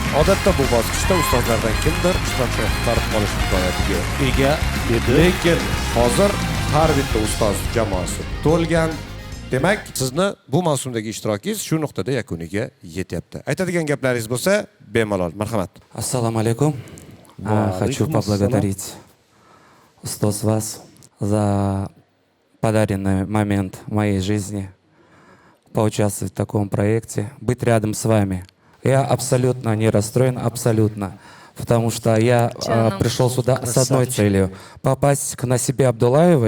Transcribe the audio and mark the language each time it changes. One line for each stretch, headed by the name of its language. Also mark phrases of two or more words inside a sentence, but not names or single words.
Uzbek: Odatda bu bosqichda ustozlardan kimdir ishtirokchi qutqarib qolish imkoniyatiga ega edi. Lekin hozir har bitta ustoz jamoasi to'lgan. Demak, sizni bu mavsumdagi ishtirokingiz shu nuqtada yakuniga yetyapti. Aytadigan gaplaringiz bo'lsa, bemalol. Marhamat.
Russian: Ассаламу алейкум. Хочу поблагодарить устоз вас за подаренный момент в моей жизни, поучаствовать в таком проекте, быть рядом с вами. Я абсолютно не расстроен, абсолютно. Потому что я пришел сюда с одной целью – попасть к Насибе Абдуллаевой.